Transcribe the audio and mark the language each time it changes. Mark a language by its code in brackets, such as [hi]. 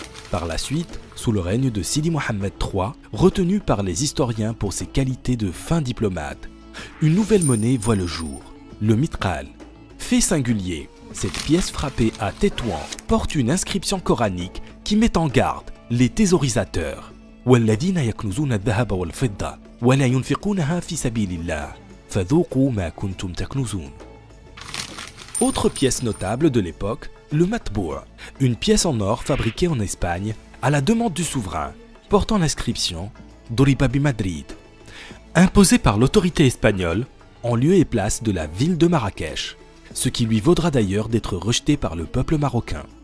[fr] Par la suite, sous le règne de Sidi Mohammed III, retenu par les historiens pour ses qualités de fin diplomate, une nouvelle monnaie voit le jour, le mitral. Fait singulier, cette pièce frappée à Tétouan porte une inscription coranique qui met en garde les thésaurisateurs. [ar] والذين يكنزون الذهب والفضة ولا ينفقونها في سبيل الله فذوقوا ما كنتم تكنزون. [fr] Autre pièce notable de l'époque, le matbou', une pièce en or fabriquée en Espagne à la demande du souverain, portant l'inscription Doriba bi Madrid, imposée par l'autorité espagnole en lieu et place de la ville de Marrakech, ce qui lui vaudra d'ailleurs d'être rejeté par le peuple marocain.